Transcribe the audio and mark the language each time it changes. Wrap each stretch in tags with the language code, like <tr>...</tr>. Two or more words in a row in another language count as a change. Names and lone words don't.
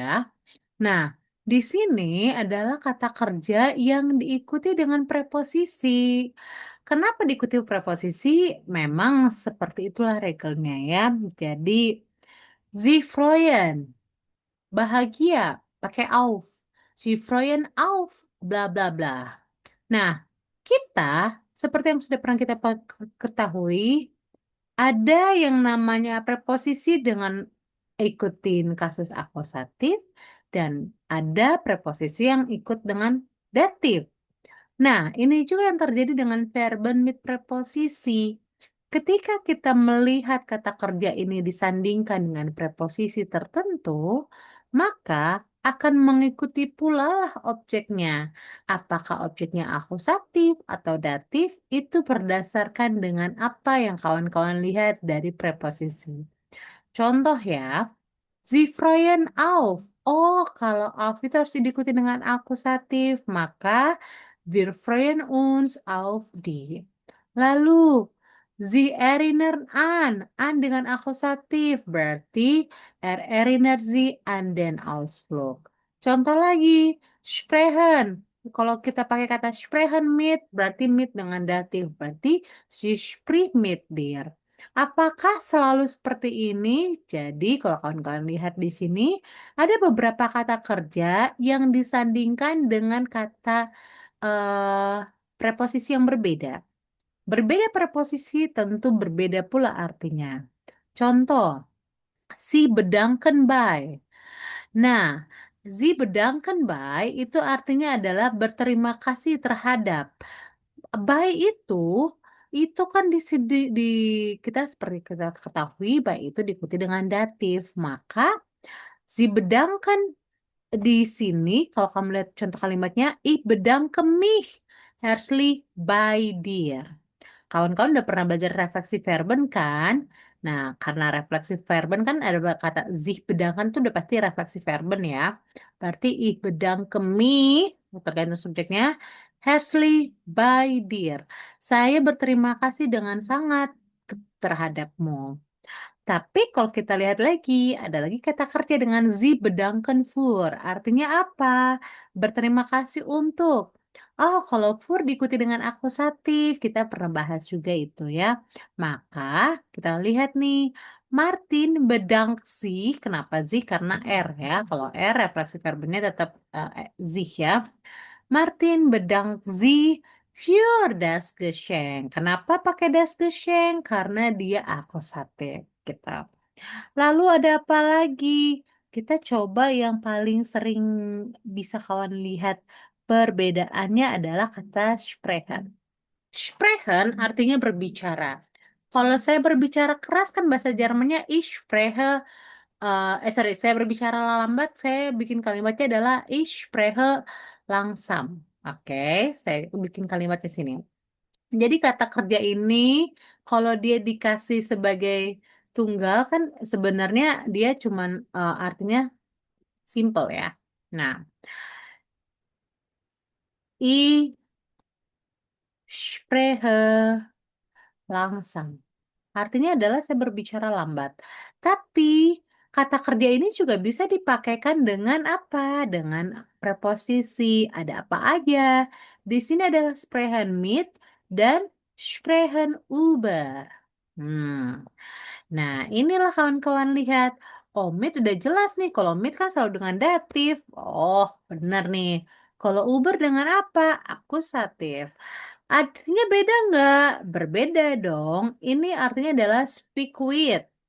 <id>Nah, di sini adalah kata kerja yang diikuti dengan preposisi. Kenapa diikuti preposisi? Memang seperti itulah regelnya ya. Jadi,</id> <de>Sie freuen,</de> <id>bahagia, pakai auf.</id> <de>Sie freuen auf, bla bla bla.</de> <id>Nah, kita, seperti yang sudah pernah kita ketahui, ada yang namanya preposisi dengan ikutin kasus akusatif dan ada preposisi yang ikut dengan datif. Nah, ini juga yang terjadi dengan</id> <de>verben mit</de> <id>preposisi. Ketika kita melihat kata kerja ini disandingkan dengan preposisi tertentu, maka akan mengikuti pula lah objeknya. Apakah objeknya akusatif atau datif, itu berdasarkan dengan apa yang kawan-kawan lihat dari preposisi. Contoh ya,</id> <de>Sie freuen auf.</de> <id>Oh, kalau auf itu harus diikuti dengan akusatif, maka</id> <de>wir freuen uns auf die.</de> <id>Lalu,</id> <de>Sie erinnern an</de> <id>dengan akusatif, berarti</id> <de>erinnert Sie an den Ausflug.</de> <id>Contoh lagi, sprechen. Kalau kita pakai kata</id> <de>sprechen mit,</de> <id>berarti mit dengan datif, berarti</id> <de>sie spricht mit dir.</de> <id>Apakah selalu seperti ini? Jadi, kalau kawan-kawan lihat di sini, ada beberapa kata kerja yang disandingkan dengan kata preposisi yang berbeda. Berbeda preposisi tentu berbeda pula artinya. Contoh,</id> <de>si bedanken by.</de> <id>Nah,</id> <de>si bedanken by</de> <id>itu artinya adalah berterima kasih terhadap. By itu kan di kita seperti kita ketahui by itu diikuti dengan datif. Maka</id> <de>si bedanken</de> <id>di sini kalau kamu lihat contoh kalimatnya</id> <de>ich bedanke mich herzlich by dir.</de> <id>Kawan-kawan udah pernah belajar</id> <de>refleksi verben</de> <id>kan? Nah, karena</id> <de>refleksi verben</de> <id>kan ada kata</id> <de>sich bedanken</de> <id>tuh udah pasti</id> <de>refleksi verben</de> <id>ya.</id> <de>Berarti ich bedanke mich,</de> <id>tergantung subjeknya,</id> <de>Herzlich by dear.</de> <id>Saya berterima kasih dengan sangat terhadapmu. Tapi kalau kita lihat lagi, ada lagi kata kerja dengan</id> <de>Sie bedanken für.</de> <id>Artinya apa? Berterima kasih untuk. Oh, kalau für diikuti dengan akusatif, kita pernah bahas juga itu ya. Maka kita lihat nih,</id> <de>Martin bedankt sich.</de> <id>Kenapa sich? Karena R ya. Kalau R refleksi verbnya tetap sich ya.</id> <de>Martin bedankt sich für das Geschenk.</de> <id>Kenapa pakai</id> <de>das Geschenk?</de> <id>Karena dia akusatif. Kita. Lalu ada apa lagi? Kita coba yang paling sering bisa kawan lihat perbedaannya adalah kata sprechen. Sprechen artinya berbicara. Kalau saya berbicara keras kan bahasa Jermannya</id> <de>ich spreche,</de> <id>sorry, saya berbicara lambat, saya bikin kalimatnya adalah</id> <de>ich spreche langsam.</de> <id>Oke, saya bikin kalimatnya sini. Jadi kata kerja ini kalau dia dikasih sebagai tunggal kan sebenarnya dia cuman artinya simple ya. Nah,</id> <de>I spreche langsam.</de> <id>Artinya adalah saya berbicara lambat. Tapi kata kerja ini juga bisa dipakaikan dengan apa? Dengan preposisi. Ada apa aja? Di sini ada</id> <de>sprechen mit</de> <id>dan</id> <de>sprechen über.</de> <id>Nah, inilah kawan-kawan lihat. Oh, mit udah jelas nih. Kalau mit kan selalu dengan datif. Oh, benar nih. Kalau Uber dengan apa? Akusatif. Artinya beda nggak? Berbeda dong. Ini artinya adalah</id> <en>speak with.</en>